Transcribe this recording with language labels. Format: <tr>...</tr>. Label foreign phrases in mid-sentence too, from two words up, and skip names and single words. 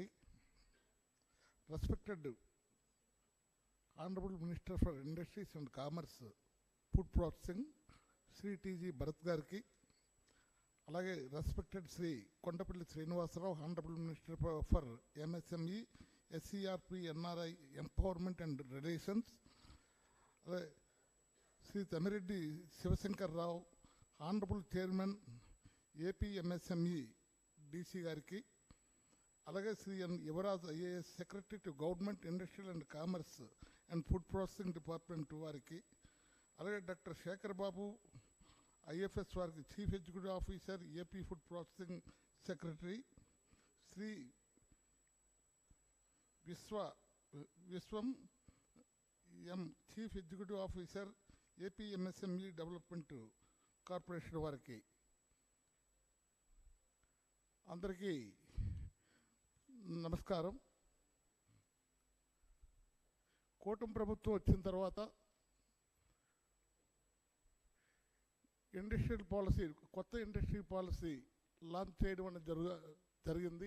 <en>Respected Honorable Minister for Industries and Commerce, Food Processing, Sri T.G. Barath Garki, alage respected Sri Kondapalli Srinivasarao, Honorable Minister for MSME, SCRP, NRI, Empowerment and Relations, Sri Tamireddy Sivasankar Rao, Honorable Chairman, AP MSME, DC Garki, alage Sri N. Yuvaraj IAS, Secretary to Government, Industrial and Commerce and Food Processing Department Variki, alage Dr. Shekhar Babu, IFS Variki, Chief Executive Officer, AP Food Processing Secretary, Sri Viswam M, Chief Executive Officer, AP MSME Development Corporation Variki.</en> <te>Andariki నమస్కారం. కూటమి ప్రభుత్వం వచ్చిన తర్వాత</te> <en>industrial policy,</en> <te>కొత్త</te> <en>industry policy launch</en> <te>చేయడం అనేది జరిగింది.</te>